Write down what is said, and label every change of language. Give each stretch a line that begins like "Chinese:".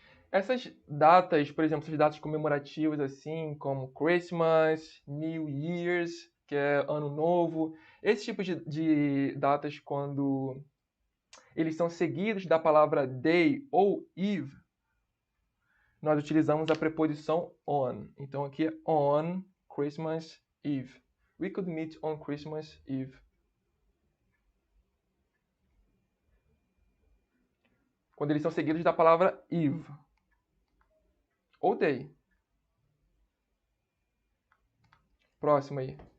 Portuguese: Essas datas, por exemplo, essas datas comemorativas assim, como Christmas, New Year's, que é Ano Novo, esse tipo de datas, quando eles são seguidos da palavra day ou eve, nós utilizamos a preposição on. Então aqui é
English: on Christmas Eve. We could meet on Christmas Eve.
Portuguese: Quando eles são seguidos da palavra eve ou day. Próximo aí.